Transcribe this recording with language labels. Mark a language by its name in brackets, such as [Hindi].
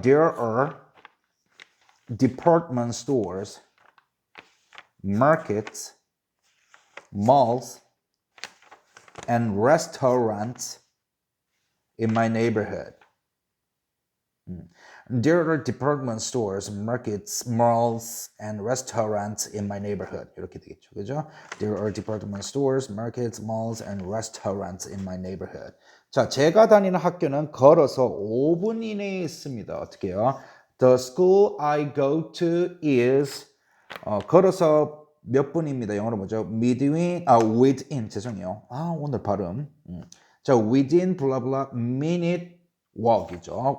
[English] There are department stores, markets, malls, and restaurants in my neighborhood. There are department stores, markets, malls, and restaurants in my neighborhood. [Korean] 이렇게 되겠죠. 그죠? [English] There are department stores, markets, malls, and restaurants in my neighborhood. [Korean] 자, 제가 다니는 학교는 걸어서 5분 이내에 있습니다. 어떻게 해요? [English] The school I go to is [Korean] 걸어서 몇 분입니다. 영어로 뭐죠? [English] within [Korean] 죄송해요. 오늘 발음. 자, [English] within blah blah minute walk이죠.